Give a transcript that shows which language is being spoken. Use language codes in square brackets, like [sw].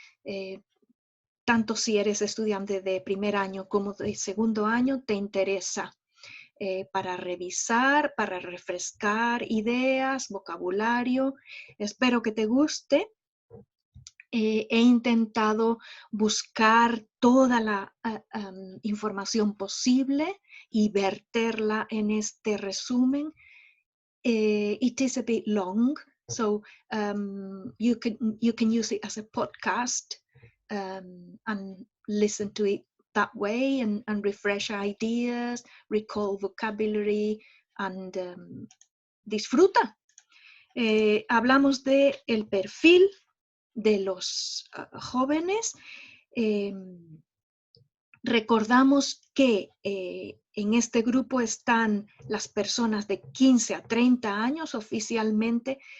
[es] Eh, Tanto si eres estudiante de primer año como de segundo año, te interesa para revisar, para refrescar ideas, vocabulario. Espero que te guste. He intentado buscar toda la información posible y verterla en este resumen. [en] It is a bit long, so you can use it as a podcast and listen to it that way and refresh ideas, recall vocabulary and [es] disfruta. Hablamos de el perfil de los jóvenes. Eh, Recordamos que en este grupo están las personas de 15 a 30 años oficialmente.